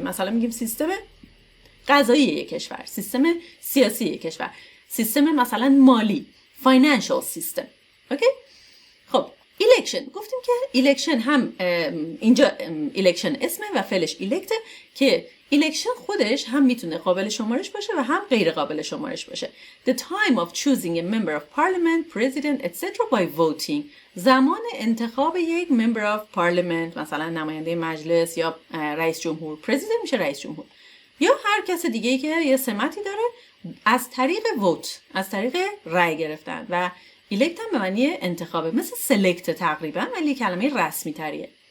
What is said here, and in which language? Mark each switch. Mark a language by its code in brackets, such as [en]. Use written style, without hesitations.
[fa] مثلا میگیم سیستم قضایی یک کشور، سیستم سیاسی یک کشور، سیستم مثلا مالی، financial system. اوکی؟ خب election گفتیم که election هم اینجا election اسمه و فعلش elect، که election خودش هم میتونه قابل شمارش باشه و هم غیر قابل شمارش باشه. [en] The time of choosing a member of parliament, president, etc. by voting. [fa] زمان انتخاب یک member of parliament، مثلا نماینده مجلس یا رئیس جمهور. president میشه رئیس جمهور. یا هر کس دیگه‌ای که یه سمتی داره، از طریق ووت، از طریق رأی گرفتن. و elect هم به معنی انتخابه، مثل select تقریبا، ولی کلمه رسمی تریه.